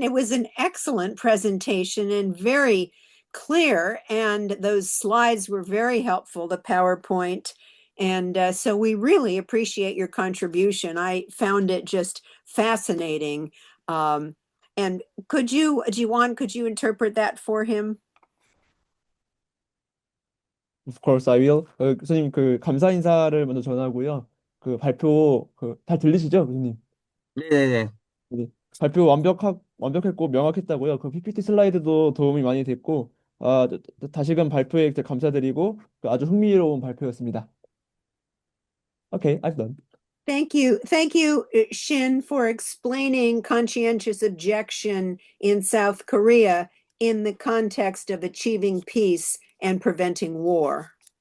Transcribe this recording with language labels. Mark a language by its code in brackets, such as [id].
[en] It was an excellent presentation and very clear, and those slides were very helpful, the PowerPoint. And so we really appreciate your contribution. I found it just fascinating. And Jiwan, could you interpret that for him? Of course, I will. [ko] 교수님 감사 인사를 먼저 전하고요. 발표 잘 들리시죠, 교수님? 네네네. 네, 발표 완벽했고 명확했다고요. PPT 슬라이드도 도움이 많이 됐고, 다시금 발표에 감사드리고 아주 흥미로운 발표였습니다. [en] Okay, I've done. Thank you, Shin, for explaining conscientious objection in South Korea in the context of achieving peace and preventing war.